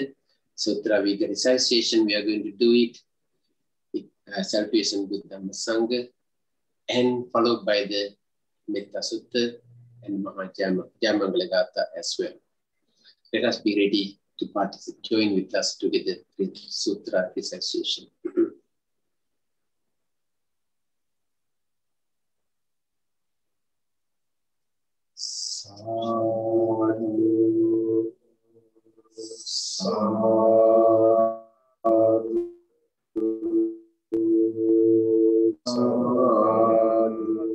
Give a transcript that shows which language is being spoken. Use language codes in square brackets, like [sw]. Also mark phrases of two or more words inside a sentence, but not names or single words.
[en] Sutra with the recitation, we are going to do it with salutation with Dhamma Sangha, and followed by the Metta Sutta and Maha Aggacitta as well. Let us be ready to participate, join with us together with Sutra recitation. [pi] Sadhu, sadhu, sadhu.